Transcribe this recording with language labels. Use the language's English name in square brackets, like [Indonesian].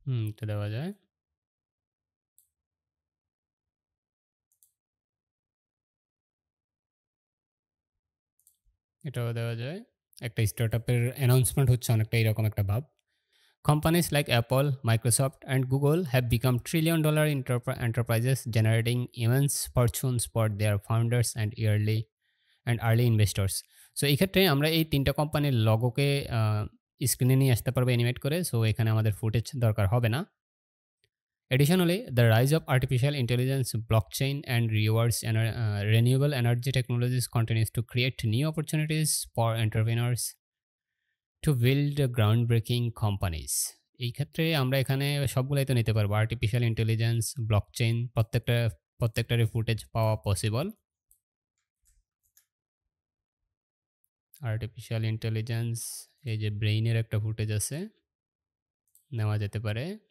[Bangla] এটা দেওয়া যায়। এটাও দেওয়া যায়। একটা স্টার্টআপের অ্যানাউন্সমেন্ট হচ্ছে অনেকটা এরকম একটা ভাব। [English] Companies like Apple, Microsoft, and Google have become trillion-dollar enterprises, generating immense fortunes for their founders and early investors. [Bangla] So এই ক্ষেত্রে আমরা এই ৩ টা কোম্পানির লোগোকে স্ক্রিনে নিয়ে আসতে পারবো অ্যানিমেট করে। সো এখানে আমাদের ফুটেজ দরকার হবে না। [English] Additionally, the rise of artificial intelligence, blockchain, and renewable energy technologies continues to create new opportunities for entrepreneurs to build groundbreaking companies. [Bangla] এই ক্ষেত্রে আমরা এখানে সবগুলাই তো নিতে পারবো। আর্টিফিশিয়াল ইন্টেলিজেন্স, ব্লকচেইন প্রত্যেকটারই ফুটেজ পাওয়া পসিবল। আর্টিফিশিয়াল ইন্টেলিজেন্স এই যে ব্রেইনের একটা ফুটেজ আছে, নেওয়া যেতে পারে।